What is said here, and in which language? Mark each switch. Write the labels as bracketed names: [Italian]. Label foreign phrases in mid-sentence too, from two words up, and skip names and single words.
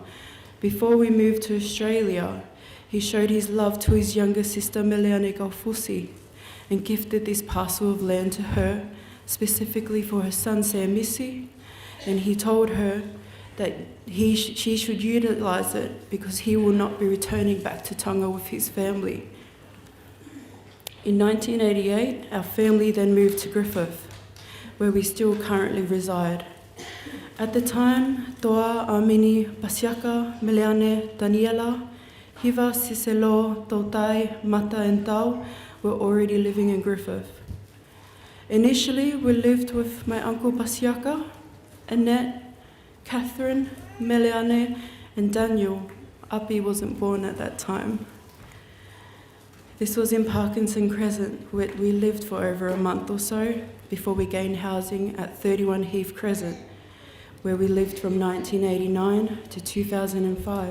[English] Before we moved to Australia, he showed his love to his younger sister Meleane Gaufusi and gifted this parcel of land to her, specifically for her son Samisi, and he told her that she should utilise it because he will not be returning back to Tonga with his family. In 1988, our family then moved to Griffith, where we still currently reside. At the time, Toa, Amini, Pasiaka, Meleane, Daniela, Hiva, Siselo, Tautai, Mata and Tau were already living in Griffith. Initially, we lived with my uncle Pasiaka, Annette, Catherine, Meleane, and Daniel. Api wasn't born at that time. This was in Parkinson Crescent, where we lived for over a month or so before we gained housing at 31 Heath Crescent, where we lived from 1989 to 2005.